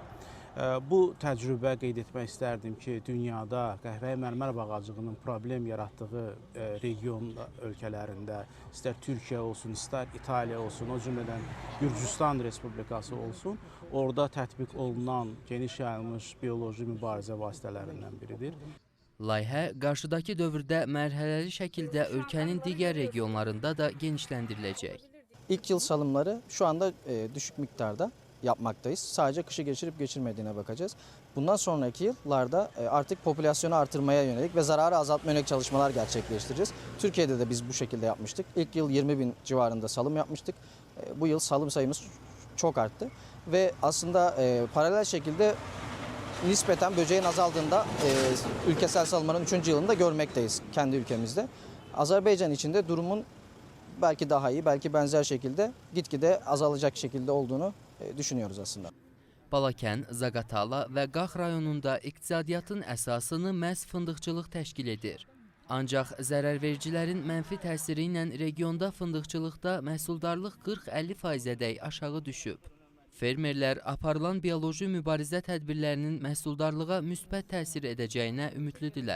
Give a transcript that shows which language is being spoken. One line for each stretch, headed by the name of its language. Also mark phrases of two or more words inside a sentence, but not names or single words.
Azerbaijani: Bu təcrübə qeyd etmək istərdim ki, dünyada qəhvəyi mərmər bağacığının problem yaratdığı region ölkələrində, istər Türkiyə olsun, istər İtaliya olsun, o cümlədən Gürcüstan Respublikası olsun, orada tətbiq olunan geniş yayılmış bioloji mübarizə vasitələrindən biridir. Layihə qarşıdakı dövrdə mərhələli şəkildə ölkənin digər regionlarında da genişləndiriləcək.
Turkish: İlk yıl salımları şu anda düşük miktarda yapmaktayız. Sadece kışı geçirip geçirmediğine bakacağız. Bundan sonraki yıllarda artık popülasyonu artırmaya yönelik ve zararı azaltmaya yönelik çalışmalar gerçekleştireceğiz. Türkiye'de de biz bu şekilde yapmıştık. İlk yıl 20 bin civarında salım yapmıştık. Bu yıl salım sayımız çok arttı. Ve aslında paralel şekilde nispeten böceğin azaldığında ülkesel salımların 3. yılında görmekteyiz kendi ülkemizde. Azerbaycan içinde durumun belki daha iyi, belki benzer şekilde gitgide azalacak şekilde olduğunu düşünüyoruz aslında.
Azerbaijani: Balakən, Zaqatala və Qax rayonunda iqtisadiyyatın əsasını məhz fındıqçılıq təşkil edir. Ancaq zərərvericilərin mənfi təsiri ilə regionda fındıqçılıqda məhsuldarlıq 40-50%-ədək aşağı düşüb. Fermerlər aparılan bioloji mübarizə tədbirlərinin məhsuldarlığa müsbət təsir edəcəyinə ümidlidirlər.